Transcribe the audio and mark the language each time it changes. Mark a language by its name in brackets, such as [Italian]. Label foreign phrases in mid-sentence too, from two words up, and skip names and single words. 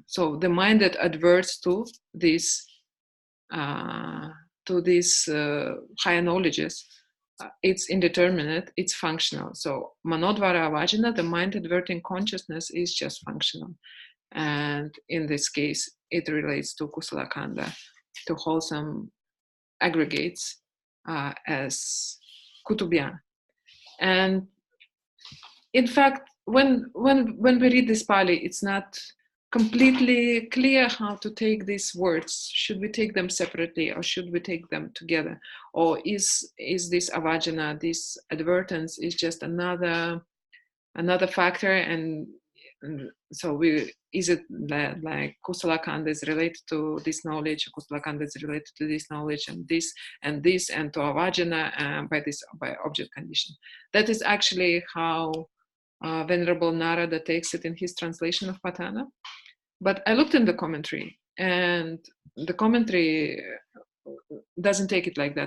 [English] So the mind that adverts to these higher knowledges, it's indeterminate, it's functional. So [Pali] manodvara avajana, [English] the mind adverting consciousness, is just functional. And in this case, it relates to [Pali] kusala kanda, [English] to wholesome aggregates as kutubia. And in fact, when we read this Pali, it's not completely clear how to take these words. Should we take them separately, or should we take them together? Or is this avajana, this advertence, is just another factor? And so is it like [Pali] kusala kanda [English] is related to this knowledge, [Pali] kusala kanda [English] is related to this knowledge, and this and this, and to avajana by object condition? That is actually how Venerable Narada takes it in his translation of Patana. But I looked in the commentary, and the commentary doesn't take it like that.